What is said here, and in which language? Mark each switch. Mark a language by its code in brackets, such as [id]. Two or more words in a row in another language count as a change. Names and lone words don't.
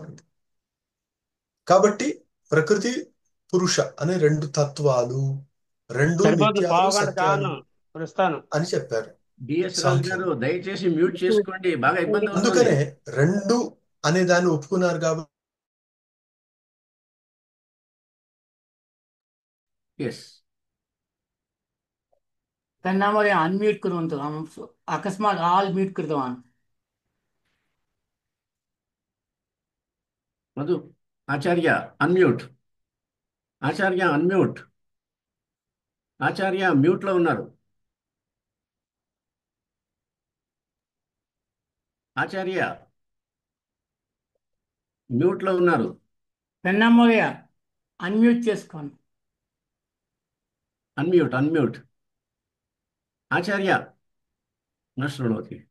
[te] కాబట్టి ప్రకృతి పురుష అనే 2 తత్వాలు, 2 సరిపోతుంది, నిత్యాలు పావు గంట సత్యాలు చాలు ప్రస్తుతాను. అని చెప్పారు డిఎస్ రాజు సాంఖ్యులు. గారు దయచేసి మ్యూట్ చేసుకోండి, బాగా ఇబ్బంది అవుతుంది. అందుకనే 2 అనే దాన్ని ఒప్పుకున్నారు కాబట్టి ఎస్ [mr] त्यांना मध्ये अनम्यूट करून तो अकस्मात [en] all mute [mr] करतो [te] మధు ఆచార్య అన్మ్యూట్, ఆచార్య అన్మ్యూట్, ఆచార్య మ్యూట్ లో ఉన్నారు. ఆచార్య మ్యూట్ లో ఉన్నారు. [mr] त्यांना मध्ये अनम्यूट చేసుకోండి. [en] unmute unmute. ఆచార్య [sa] न शृणोति.